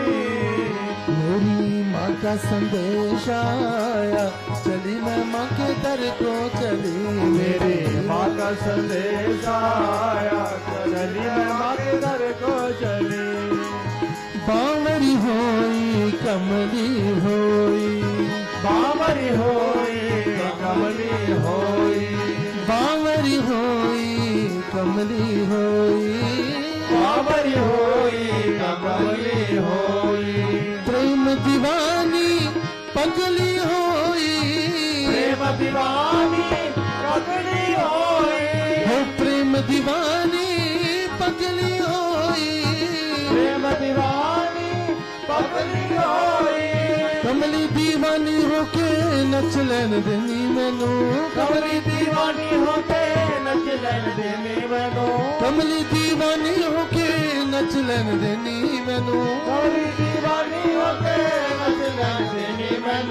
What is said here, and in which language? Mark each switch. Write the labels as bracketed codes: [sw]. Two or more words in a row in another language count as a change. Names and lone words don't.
[hi] मेरी माँ का संदेश आया, चली मैं माँ के दर को चली, मेरी माँ का संदेश आया, चली मैं माँ के दर को चली। [pa] ਬਾਵਰੀ ਹੋਈ ਕਮਲੀ ਹੋਈ, ਬਾਵਰੀ ਹੋਈ ਕਮਲੀ ਹੋਈ, ਬਾਵਰੀ ਹੋਈ ਕਮਲੀ ਹੋਈ, ਬਾਵਰੀ ਹੋਈ ਕਮਲੀ ਹੋਈ। ਪ੍ਰੇਮ ਦੀਵਾਨੀ ਪਗਲੀ ਹੋਈ, ਪ੍ਰੇਮ ਦੀਵਾਨੀ ਪਗਲੀ ਹੋਈ, ਹੋ ਪ੍ਰੇਮ ਦੀਵਾਨੀ ਪਗਲੀ ਹੋਈ, ਪ੍ਰੇਮ ਦੀਵਾਨੀ ਪਗਲੀ ਹੋਈ। ਕਮਲੀ ਦੀਵਾਨੀ ਹੋਕੇ ਨੱਚ ਲੈਣ ਦੇਣੀ ਮੈਨੂੰ, ਕਮਲੀ ਦੀਵਾਨੀ ਹੋਕੇ ਨੱਚ ਲੈਣ ਦੇਣੀ ਮੈਨੂੰ, ਕਮਲੀ ਦੀਵਾਨੀ ਹੋਕੇ ਨੱਚ ਲੈਣ ਦੇਣੀ ਮੈਨੂੰ, ਕਮਲੀ ਦੀਵਾਨੀ ਹੋਕੇ ਨੱਚ ਲੈਣ ਦੇਣੀ ਮੈਨੂੰ।